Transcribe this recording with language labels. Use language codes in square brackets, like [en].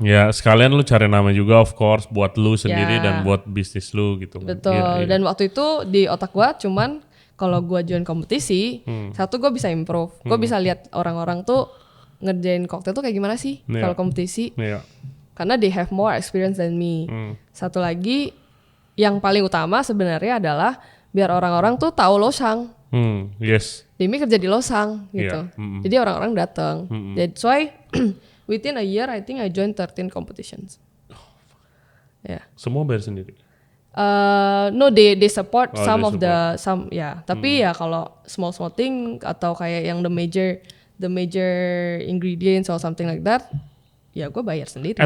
[id] Ya, sekalian lu cari nama juga [en] of course [id] buat lu sendiri Ya. dan buat bisnis lu gitu. kan. Betul. Iya. Dan waktu itu di otak gue cuman kalau gue join kompetisi, satu gue bisa improve. Gue bisa lihat orang-orang tuh ngerjain koktail tuh kayak gimana sih Iya. kalau kompetisi. Iya. Karena [en] they have more experience than me. [id] Satu lagi yang paling utama sebenarnya adalah biar orang-orang tuh tahu Loshang. [en] Yes. [id] Demi kerja di Loshang gitu. Iya, Jadi orang-orang datang. [en] That's why within a year I think I joined 13 competitions. [id] Ya. Semua bayar sendiri. [en] No, they support Oh, some they of the some ya. [id] Tapi ya kalau [en] small thing [id] atau kayak yang [en] the major ingredients or something like that, [id] ya gue bayar sendiri.